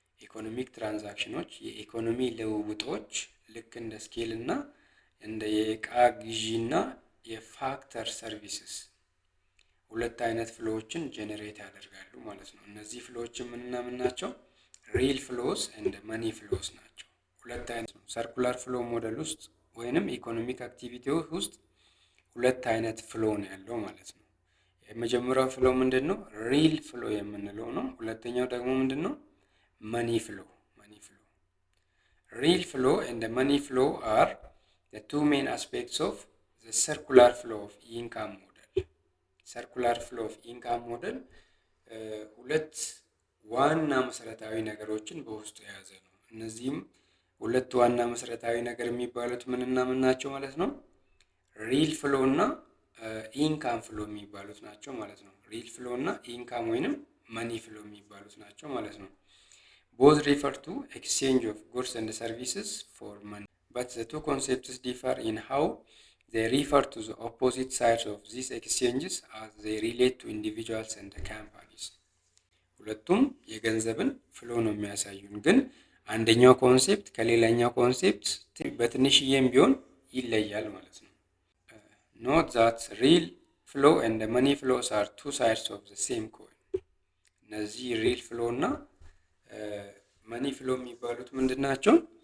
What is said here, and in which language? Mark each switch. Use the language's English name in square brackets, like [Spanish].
[Amharic] ኢኮኖሚክ ትራንዛክሽኖች የኢኮኖሚ ልውውጦች ልክ እንደ ስኬል እና እንደ የእቃ ግዢና የፋክተር ሰርቪስስ ሁለት አይነት ፍሎዎችን ጄኔሬት ያደርጋሉ ማለት ነው። እነዚህ ፍሎዎችን ምንና ምን ናቸው? ሪል ፍሎስ እንደ መኒ ፍሎስ ናቸው። ሁለት አይነት ነው። ሰርኩላር ፍሎ ሞዴል ውስጥ ወይንም ኢኮኖሚክ አክቲቪቲ ውስጥ ሁለት አይነት ፍሎ ነው ያለው ማለት ነው። የመጀመሪያው ፍሎ ምንድን ነው? ሪል ፍሎ የምንለው ነው። ሁለተኛው ደግሞ ምንድን ነው? መኒ ፍሎ። [English] ሪል ፍሎ and money flow are the two main aspects of the circular flow of income model. circular flow of income model [Amharic] ሁለት ዋና መሰረታዊ ነገሮችን በውስጡ የያዘ ነው። እነዚህም ሁለት ዋና መሰረታዊ ነገር የሚባሉት ምንና ምን ናቸው ማለት ነው? ሪል ፍሎ እና ኢንካም ፍሎ የሚባሉት ናቸው ማለት ነው። [English] ሪል ፍሎ እና ኢንካም ወይንም መኒ ፍሎ የሚባሉት ናቸው ማለት ነው። Both refer to exchange of goods and services for money, but the two concepts differ in how they refer to the opposite sides of these exchanges as they relate to individuals and companies. [Amharic] ሁለቱም የገንዘብን ፍሎ ነው የሚያሳዩን፣ ግን አንደኛው ኮንሴፕት ከሌላኛው ኮንሴፕት በትንሽዬም ቢሆን ይለያል ማለት ነው። [English] Note that real flow and money flows are two sides of the same coin. [Amharic] እነዚህ ሪል ፍሎ እና መኒ ፍሎ የሚባሉት ምንድን ናቸው?